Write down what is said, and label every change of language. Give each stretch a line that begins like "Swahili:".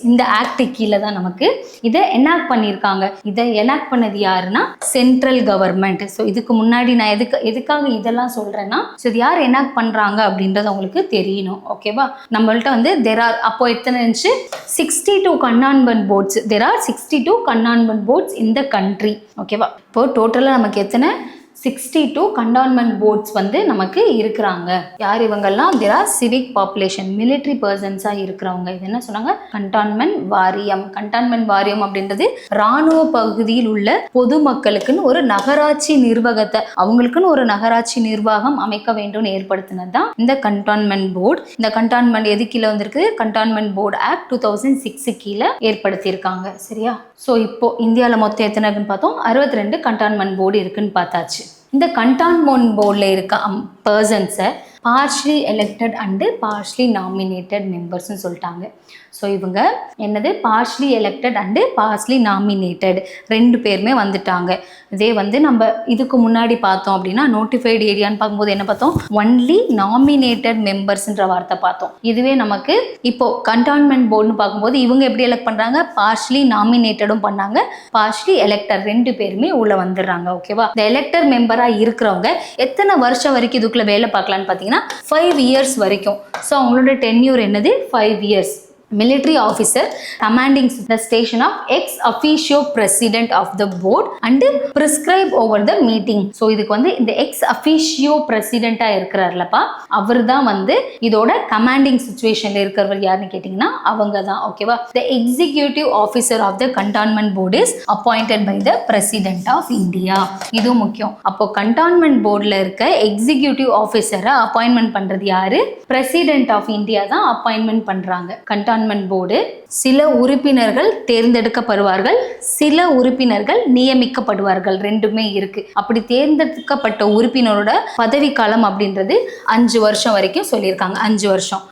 Tamil: இந்த ஆக்ட் கீழே தான் நமக்கு இதை எனாக்ட் பண்ணியிருக்காங்க. இதை எனாக்ட் பண்ணது யாருன்னா சென்ட்ரல் கவர்மெண்ட். ஸோ இதுக்கு முன்னாடி நான் எதுக்காக இதெல்லாம் சொல்றேன்னா, ஸோ இது யார் எனாக்ட் பண்றாங்க அப்படின்றது உங்களுக்கு தெரியணும். ஓகேவா? நம்மள்ட்ட வந்து அப்போ எத்தனை இருந்துச்சு? 62 கண்டான்மெண்ட் ports.
English: there are 62 cantonment boards in the country.
Tamil: ஓகேவா? இப்போ டோட்டலாக நமக்கு எத்தனை? 62 கண்டான்மெண்ட் போர்ட்ஸ் வந்து நமக்கு இருக்கிறாங்க. யார் இவங்கெல்லாம்?
English: there are civic population, military persons-ஆக
Tamil: இருக்கிறவங்க. இது என்ன சொன்னாங்க? கண்டான்மெண்ட் வாரியம். கண்டான்மெண்ட் வாரியம் அப்படின்றது இராணுவ பகுதியில் உள்ள பொதுமக்களுக்குன்னு ஒரு நகராட்சி நிர்வாகத்தை, அவங்களுக்குன்னு ஒரு நகராட்சி நிர்வாகம் அமைக்க வேண்டும் ஏற்படுத்தினது தான் இந்த கண்டான்மெண்ட் போர்டு. இந்த கண்டான்மெண்ட் எது கீழே வந்திருக்கு? கண்டான்மெண்ட் போர்டு ஆக்ட் 2006 கீழே ஏற்படுத்தியிருக்காங்க. சரியா? ஸோ இப்போ இந்தியாவில் மொத்தம் எத்தனை இருக்குன்னு பார்த்தோம், 62 கண்டான்மெண்ட் போர்டு இருக்குன்னு பார்த்தாச்சு. இந்த கண்டான்மெண்ட் போர்டில் இருக்க பர்சன்ஸை partially elected and partially nominated மெம்பர்ஸ்னு சொல்லிட்டாங்க. ஸோ இவங்க என்னது? Partially elected and partially nominated ரெண்டு பேருமே வந்துட்டாங்க. இதே வந்து நம்ம இதுக்கு முன்னாடி பார்த்தோம் அப்படின்னா நோட்டிஃபைடு ஏரியான்னு பார்க்கும்போது என்ன பார்த்தோம்? ஒன்லி நாமினேட்டட் மெம்பர்ஸ்ன்ற வார்த்தை பார்த்தோம். இதுவே நமக்கு இப்போ கண்டான்மெண்ட் போர்டுன்னு பார்க்கும்போது இவங்க எப்படி எலெக்ட் பண்ணுறாங்க? பார்ஷலி நாமினேட்டடும் பண்ணாங்க, பார்ஷலி எலெக்டர் ரெண்டு பேருமே உள்ள வந்துடுறாங்க. ஓகேவா? இந்த எலெக்டர் மெம்பராக இருக்கிறவங்க எத்தனை வருஷம் வரைக்கும் இதுக்குள்ள வேலை பார்க்கலான்னு பார்த்தீங்கன்னா 5 years வரைக்கும். ஸோ அவங்களோட டென்யூர் என்னது? 5 years.
English: military officer commanding the station of ex officio president of the board and prescribe over the meeting.
Tamil: So இதுக்கு வந்து இந்த ex officio president-ஆ இருக்கிறார்லப்பா, அவர் தான் வந்து இதோட commanding situationல இருக்கிறவர். யாருன்னு கேட்டிங்கன்னா அவங்க தான். ஓகேவா?
English: the executive officer of the cantonment board is appointed by the president of India.
Tamil: இது முக்கியம். அப்போ cantonment boardல இருக்க executive officer-அ appointment பண்றது யாரு? president of India தான் appointment பண்றாங்க. cantonment போர்டு சில உறுப்பினர்கள் தேர்ந்தெடுக்கப்படுவார்கள், சில உறுப்பினர்கள் நியமிக்கப்படுவார்கள், ரெண்டுமே இருக்கு. அப்படி தேர்ந்தெடுக்கப்பட்ட உறுப்பினரோட பதவி காலம் அப்படின்றது 5 வருஷம் வரைக்கும் சொல்லியிருக்காங்க. 5 வருஷம்.